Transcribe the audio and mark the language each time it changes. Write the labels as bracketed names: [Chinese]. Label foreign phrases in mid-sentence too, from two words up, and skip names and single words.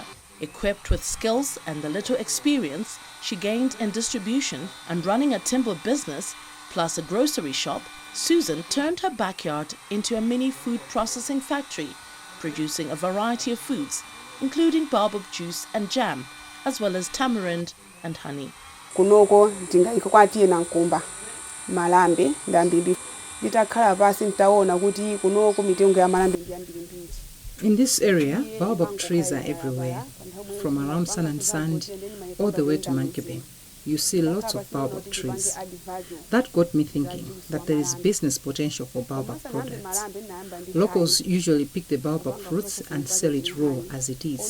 [English] Equipped with skills and the little experience she gained in distribution and running a timber business, plus a grocery shop, Suzan turned her backyard into a mini food processing factory, producing a variety of foods, including baobab juice and jam, as well as tamarind and honey. [Nyanja] Kunoko ndingayikwatiye nankumba malambe ndambiri nditakhala pasi ntaona kuti kunoko mitengo ya malambe ndiyambiri. [English] In this area, baobab trees are everywhere, from around Sun and Sand all the way to Monkey Bay. You see lots of baobab trees. That got me thinking that there is business potential for baobab products. Locals usually pick the baobab fruits and sell it raw as it is.